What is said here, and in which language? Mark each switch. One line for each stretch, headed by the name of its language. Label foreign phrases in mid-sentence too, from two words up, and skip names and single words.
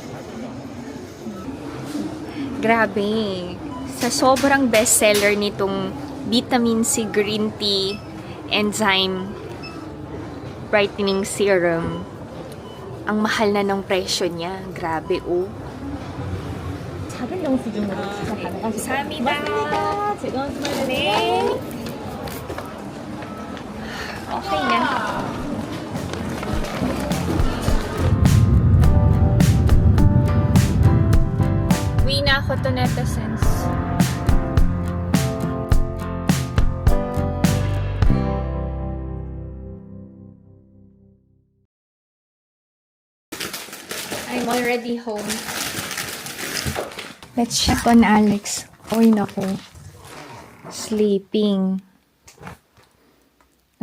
Filipino: Grabe. Sa sobrang bestseller nitong Vitamin C Green Tea Enzyme Brightening Serum, ang mahal na ng presyo niya. Grabe, oh.
Korean: 작은 영수증으로 주차 가능하시죠? 감사합니다. 즐거운 주말 네. 되세요.
Filipino: Okay na. Uwi na ako to netizens.
English: I'm already home. Let's check on Alex. Oy, naku. Sleeping.